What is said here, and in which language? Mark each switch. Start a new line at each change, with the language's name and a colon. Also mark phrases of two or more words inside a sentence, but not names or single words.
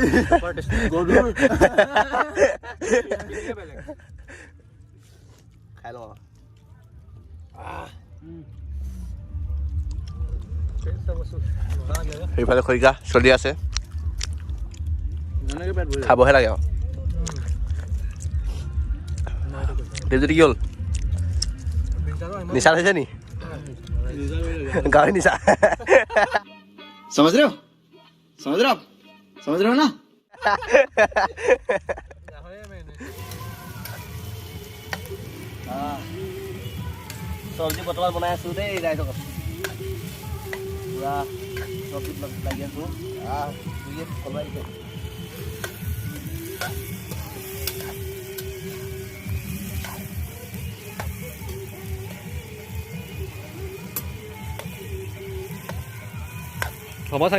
Assamese: গধুৰ খাই লওঁ সেইফালে খৰিকা চলি আছে খাবহে লাগে আৰু দেৱজ্যোতি কি হ'ল নিচা হৈছে নি গাড়ী নিচা
Hindi: समझ रहे हो आप समझ रहे हो ना
Assamese: চব্জি বৰ্তমান বনাই আছো দেই ৰাইজক পুৰা চব্জিত লাগি আছো কলুৱাই দিছে হ'ব চাগে